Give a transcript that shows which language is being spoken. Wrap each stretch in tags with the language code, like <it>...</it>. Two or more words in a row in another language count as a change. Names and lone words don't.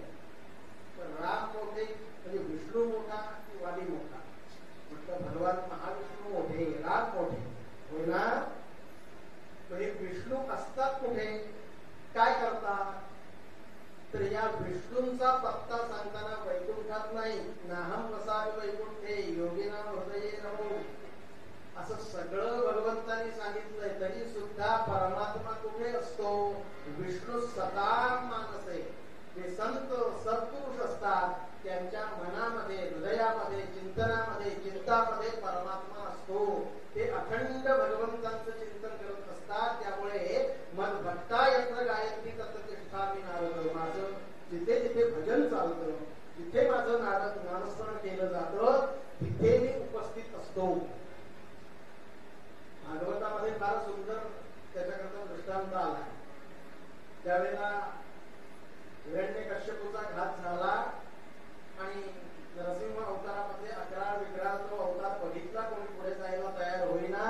<mr>पण राम मोठे म्हणजे विष्णू मोठा की वाली मोठा? म्हटलं भगवान महाविष्णू मोठे, राम मोठे होय ना. म्हणजे विष्णू असतात कुठे, काय करतात? तर या विष्णूंचा पत्ता सांगताना वैकुंठात नाही,</mr> <sa>नाहम वसामि वैकुंठे योगिनाम हृदये नमो</sa> <mr>असं सगळं भगवंतांनी सांगितलंय. तरी सुद्धा परमात्मा कुठे असतो?</mr> <sa>विष्णू सकाम मानसे.</sa> <mr>जे संत सत्पुरुष असतात त्यांच्या मनामध्ये, हृदयामध्ये, चिंतनामध्ये, चिंतामध्ये परमात्मा असतो. ते अखंड भगवंतांचं चिंतन करत असतात. त्यामुळे मग</mr> <sa>भक्ता यत्र गायत्री तत्र तिष्ठामि नारद.</sa> <mr>माझं जिथे जिथे भजन चालतं, जिथे माझं नामस्मरण केलं जातं, तिथे मी उपस्थित असतो. भागवतामध्ये फार सुंदर त्याच्याकरता दृष्टांत आला. त्यावेळेला हिरण्यकश्यपूचा घात झाला आणि नरसिंह अवतारामध्ये अकरा विकराळ तो अवतार बघितला, कोणी पुढे जायला तयार होईना.</mr>